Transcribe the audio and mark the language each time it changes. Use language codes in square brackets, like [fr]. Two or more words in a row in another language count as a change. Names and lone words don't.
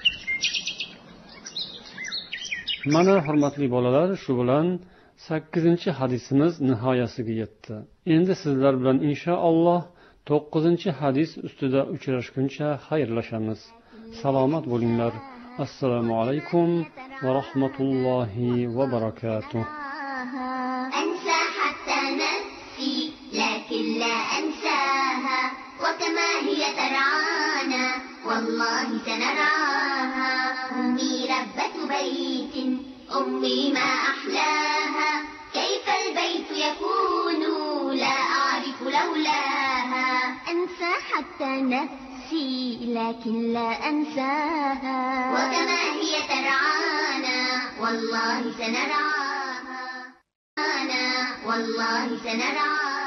[uz] Mana hurmatli bolalar, shu bilan 8-hadisimiz nihoyasiga yetdi. Endi sizlar bilan inshaalloh 9-hadis ustida uchrashguncha xayrlashamiz. Salomat bo'linglar. [ar] السلام عليكم ورحمة الله وبركاته. لكن لا أنساها وكما هي ترعانا والله سنرعاها أمي ربة بيت أمي ما أحلاها كيف البيت يكون لا أعرف لولاها أنسى حتى نفسي لكن لا أنساها وكما هي ترعانا والله سنرعاها والله سنرعاها